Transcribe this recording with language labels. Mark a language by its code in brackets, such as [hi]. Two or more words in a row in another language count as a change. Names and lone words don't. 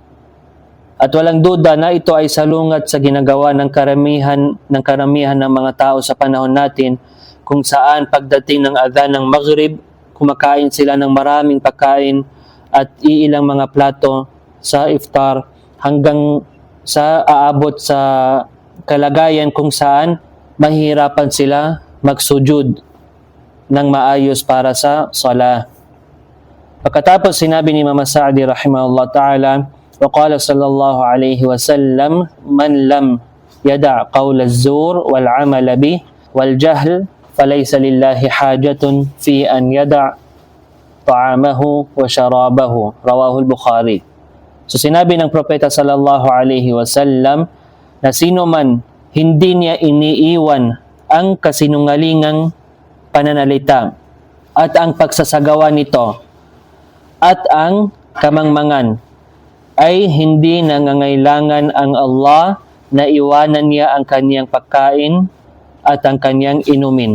[tl] At walang duda na ito ay salungat sa ginagawa ng karamihan ng mga tao sa panahon natin, kung saan pagdating ng adhan ng maghrib, kumakain sila ng maraming pagkain at iilang mga plato sa iftar hanggang sa aabot sa kalagayan kung saan mahihirapan sila magsujud ng maayos para sa sala. Pagkatapos sinabi ni Imam Sa'di [ar] رحمه الله تعالى, وقال صلى الله عليه وسلم من لم يدع قول الزور والعمل به والجهل فليس لله حاجة في أن يدع طعامه وشرابه رواه البخاري. [tl] So sinabi ng propeta [ar] صلى الله عليه وسلم [tl] na sino man hindi niya iniiwan ang kasinungalingang pananalita at ang pagsasagawa nito at ang kamangmangan, ay hindi nangangailangan ang Allah na iwanan niya ang kaniyang pagkain at ang kaniyang inumin.